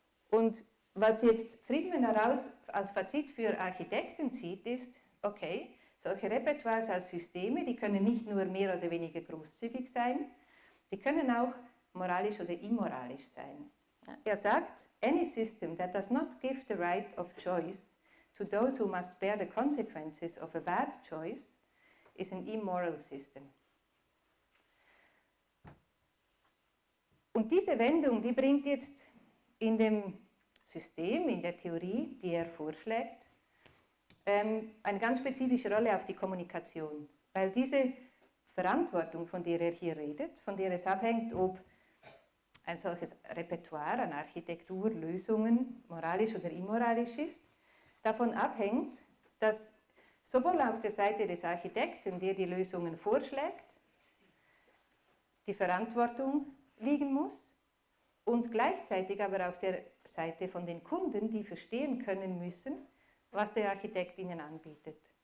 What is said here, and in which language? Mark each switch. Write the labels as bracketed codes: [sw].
[de] Und was jetzt Friedman heraus als Fazit für Architekten zieht, ist, okay, solche Repertoires als Systeme, die können nicht nur mehr oder weniger großzügig sein, die können auch moralisch oder immoralisch sein. Er sagt, [en] any system that does not give the right of choice to those who must bear the consequences of a bad choice is an immoral system. [de] Und diese Wendung, die bringt jetzt in dem System, in der Theorie, die er vorschlägt, eine ganz spezifische Rolle auf die Kommunikation. Weil diese Verantwortung, von der er hier redet, von der es abhängt, ob ein solches Repertoire an Architektur, Lösungen, moralisch oder immoralisch ist, davon abhängt, dass sowohl auf der Seite des Architekten, der die Lösungen vorschlägt, die Verantwortung liegen muss und gleichzeitig aber auf der Seite von den Kunden, die verstehen können müssen, was der Architekt ihnen anbietet.